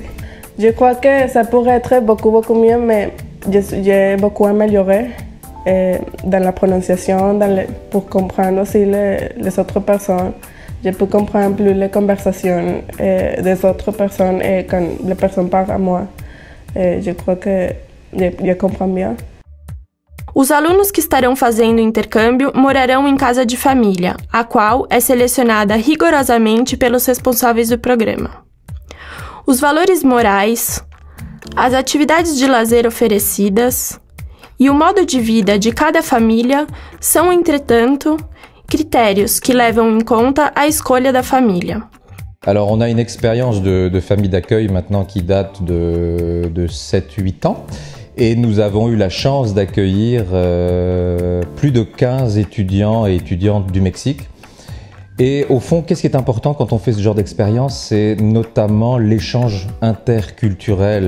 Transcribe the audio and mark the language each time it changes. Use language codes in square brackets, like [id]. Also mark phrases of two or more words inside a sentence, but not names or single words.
[fr] Je crois que ça pourrait être beaucoup mieux, mais j'ai beaucoup amélioré. Dans la prononciation, pour comprendre aussi les autres personnes. Je peux comprendre plus les conversations des autres personnes et quand les personnes parlent à moi. Je crois que je comprends bien. [pt] Os alunos que estarão fazendo o intercâmbio morarão em casa de família, a qual é selecionada rigorosamente pelos responsáveis do programa. Os valores morais, as atividades de lazer oferecidas e o modo de vida de cada família são, entretanto, critérios que levam em conta a escolha da família. [fr] Alors on a une expérience de famille d'accueil maintenant qui date de 7-8 ans et nous avons eu la chance d'accueillir plus de 15 étudiants et étudiantes du Mexique. Et au fond, qu'est-ce qui est important quand on fait ce genre d'expérience? C'est notamment l'échange interculturel.